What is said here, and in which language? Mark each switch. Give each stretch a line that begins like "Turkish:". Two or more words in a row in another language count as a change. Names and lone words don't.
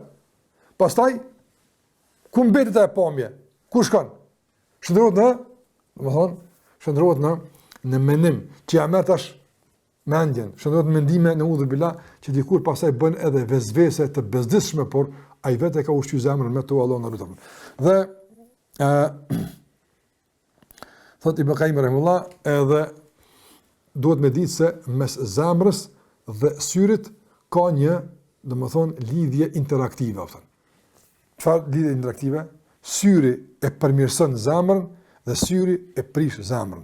Albanian: Pastaj ku mbetet ajo pamje? Ku shkon? Shndrohet në menim, që ja merr tash mendjen, shndrohet në mendime në udhë bila, që dikur pastaj bën edhe vezvese të bezdishme, por ai vetë ka ushqyer zemrën me to Allah na lutem. Dhe thot Ibn Qayyim rahimullah, edhe duhet me ditë se mes zemrës dhe syrit ka një, domethënë, lidhje interaktive, apo. Çfarë lidhje interaktive? Syri e përmirëson zemrën dhe syri e prish zemrën.